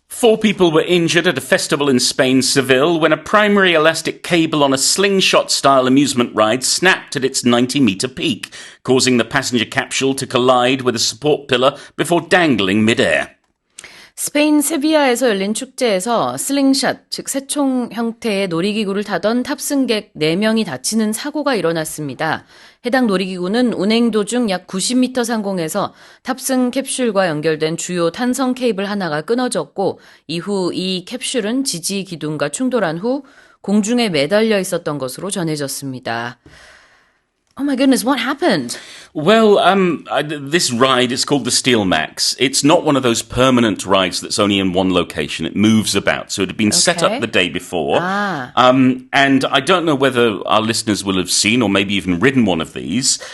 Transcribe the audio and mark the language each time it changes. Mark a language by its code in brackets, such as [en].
[en] 4 people were injured at a festival in Spain's Seville when a primary elastic cable on a slingshot-style amusement ride snapped at its 90-metre peak, causing the passenger capsule to collide with a support pillar before dangling mid-air. [ko] 스페인 세비야에서 열린 축제에서 슬링샷, 즉 새총 형태의 놀이기구를 타던 탑승객 4명이 다치는 사고가 일어났습니다. 해당 놀이기구는 운행 도중 약 90m 상공에서 탑승 캡슐과 연결된 주요 탄성 케이블 하나가 끊어졌고 이후 이 캡슐은 지지 기둥과 충돌한 후 공중에 매달려 있었던 것으로 전해졌습니다. [en] Oh my goodness, what happened? Well, this ride is called the Steel Max. It's not one of those permanent rides that's only in one location. It moves about. So it had been set up the day before. And I don't know whether our listeners will have seen or maybe even ridden one of these.